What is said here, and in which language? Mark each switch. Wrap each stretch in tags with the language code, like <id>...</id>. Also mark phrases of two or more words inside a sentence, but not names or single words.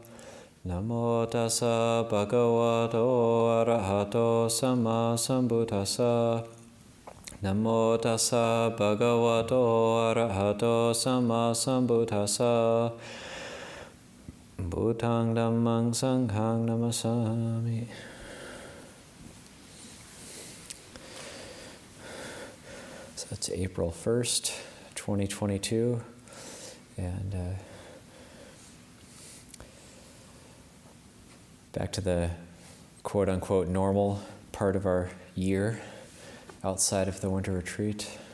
<pi>Namo tassa bhagavato arahato sama sambuddhassa. Namo tassa bhagavato arahato sama sambuddhassa. Bhutang dhammang sanghang namasami.</pi> <en>So it's April 1st, 2022, and back to the quote-unquote normal part of our year outside of the winter retreat.</en>